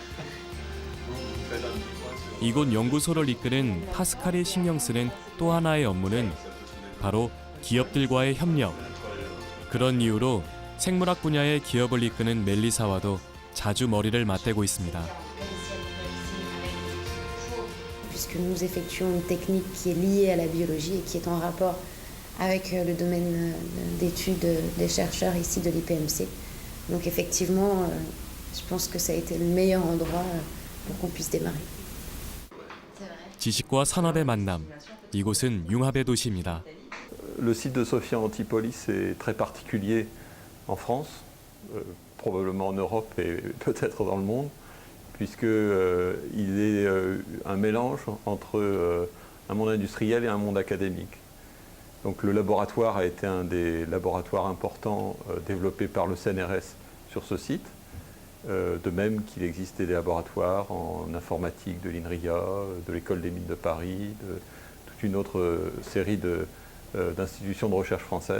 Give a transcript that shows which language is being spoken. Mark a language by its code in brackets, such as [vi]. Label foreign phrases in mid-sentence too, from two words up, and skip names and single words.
[ko] 이곳 연구소를 이끄는 파스칼이 신경 쓰는 또 하나의 업무는 바로 기업들과의 협력. 그런 이유로 생물학 분야의 기업을 이끄는 멜리사와도 자주 머리를 맞대고 있습니다. [fr] Puisque nous effectuons une technique qui est liée à la biologie et qui est en rapport avec le domaine d'études des chercheurs ici de l'IPMC. Donc effectivement, je pense que ça a été le meilleur endroit pour qu'on puisse démarrer. [ko] 지식과 산업의 만남. 이곳은 융합의 도시입니다. [fr] Le site de Sophia Antipolis est très particulier en France, probablement en Europe et peut-être dans le monde, puisqu'il est un mélange entre un monde industriel et un monde académique. Donc le laboratoire a été un des laboratoires importants développés par le CNRS sur ce site, de même qu'il existait des laboratoires en informatique de l'INRIA, de l'École des mines de Paris, de toute une autre série d'institutions de recherche françaises.